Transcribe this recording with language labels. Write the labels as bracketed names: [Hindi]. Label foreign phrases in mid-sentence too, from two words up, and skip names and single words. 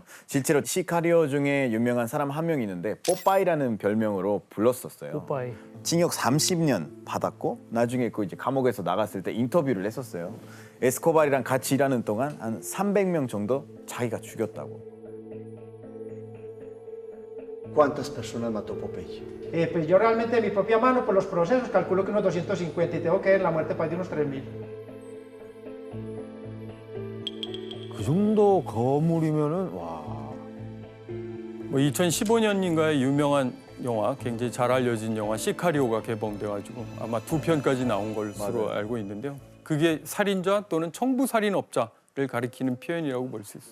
[Korean] 실제로 시카리오 중에 유명한 사람 한 명 있는데 뽀빠이라는 별명으로 불렀었어요. 뽀빠이. 징역 30년 받았고 나중에 그 이제 감옥에서 나갔을 때 인터뷰를 했었어요. 에스코바르랑 같이 일하는 동안 한 300명 정도 자기가 죽였다고. [Spanish] ¿Cuántas personas mató Popeye? Pues yo realmente de mi propia mano, por los procesos, calculo que unos 250 y tengo que ver la muerte para de unos 3.000. [Korean] 그 정도 거물이면은 와. 뭐 2015년인가에 유명한 영화, 굉장히 잘 알려진 영화 시카리오가 개봉돼가지고 아마 2편까지 나온 것으로 맞아요. 알고 있는데요. 그게 살인자 또는 청부살인업자를 가리키는 표현이라고 볼 수 있어요.